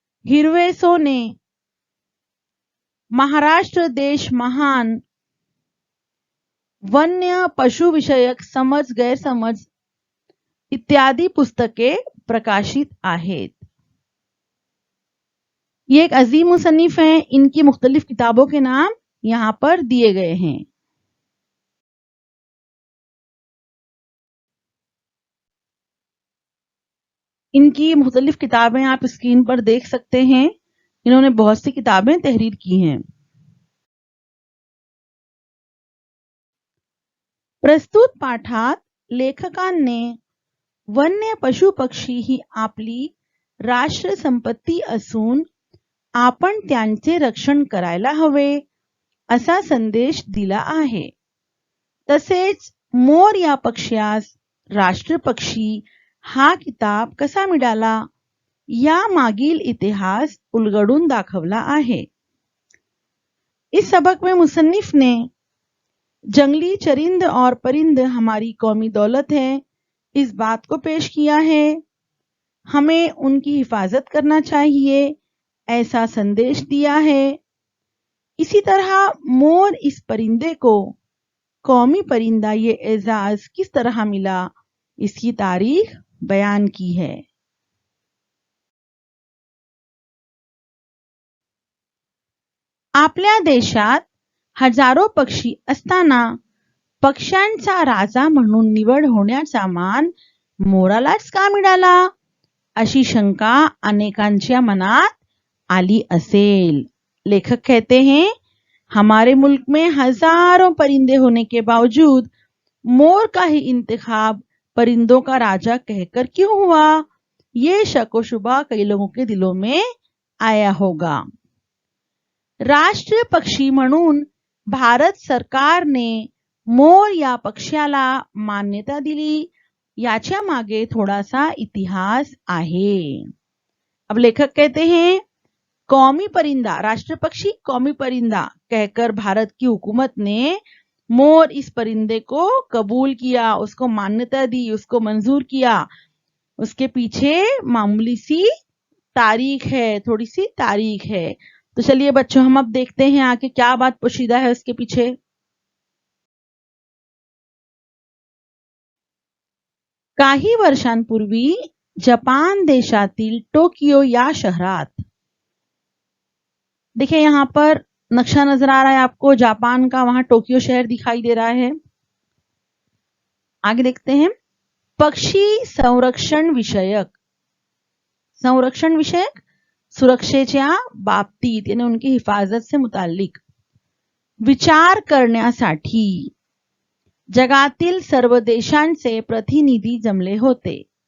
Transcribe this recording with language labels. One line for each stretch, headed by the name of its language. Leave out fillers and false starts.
Marathi: हिरवे सोने, महाराष्ट्र देश महान, वन्य पशुविषयक समज गैरसमज इत्यादि पुस्तके प्रकाशित आहेत।
Hindi: ये एक अजीम मुसन्निफ हैं। इनकी मुख्तलिफ किताबों के नाम यहाँ पर दिए गए हैं। इनकी मुख्तलिफ किताबें आप स्क्रीन पर देख सकते हैं। इन्होंने बहुत सी किताबें तहरीर की हैं।
Marathi: प्रस्तुत पाठात लेखकांनी वन्य पशु पक्षी ही आपली राष्ट्र संपत्ती असून आपण त्यांचे रक्षण करायला हवे असा संदेश दिला आहे। तसेच मोर या पक्ष्यास राष्ट्रपक्षी हा किताब कसा मिळाला या मागील इतिहास उलगडून दाखवला आहे।
Hindi: इस सबक में मुसन्निफ ने जंगली चरिंद और परिंद हमारी कौमी दौलत है इस बात को पेश किया है। हमें उनकी हिफाजत करना चाहिए ऐसा संदेश दिया है। इसी तरह मोर इस परिंदे को कौमी परिंदा ये एजाज किस तरह मिला इसकी तारीख बयान की है।
Marathi: आपल्या देशात हजारो पक्षी असताना पक्ष्यांचा राजा म्हणून निवड होण्याचा मान मोरालाच का मिळाला अशी शंका अनेकांच्या मनात आली असेल।
Hindi: लेखक कहते हैं, हमारे मुल्क में हजारों परिंदे होने के बावजूद मोर का ही इंतखाब परिंदों का राजा कहकर क्यों हुआ? ये शक व शुबा कई लोगों के दिलों में आया होगा।
Marathi: राष्ट्रीय पक्षी म्हणून भारत सरकारने मोर या पक्ष्याला मान्यता दिली याच्या मागे थोडासा इतिहास आहे।
Hindi: अब लेखक कहते हैं, कौमी परिंदा, राष्ट्र पक्षी कौमी परिंदा कहकर भारत की हुकूमत ने मोर इस परिंदे को कबूल किया, उसको मान्यता दी, उसको मंजूर किया। उसके पीछे मामूली सी तारीख है, थोड़ी सी तारीख है। तो चलिए बच्चों, हम अब देखते हैं आगे क्या बात पोशीदा है उसके पीछे।
Marathi: काही वर्षांपूर्वी जपान देशातील टोकियो या शहरात,
Hindi: देखिए यहां पर नक्शा नजर आ रहा है आपको जापान का, वहां टोक्यो शहर दिखाई दे रहा है।
Marathi: आगे देखते हैं, पक्षी संरक्षण विषयक, संरक्षण विषयक सुरक्षेच्या बाबतीत
Hindi: यानी उनकी हिफाजत से मुताल्लिक
Marathi: विचार करण्यासाठी जगातील सर्व देशांचे प्रतिनिधी जमले होते।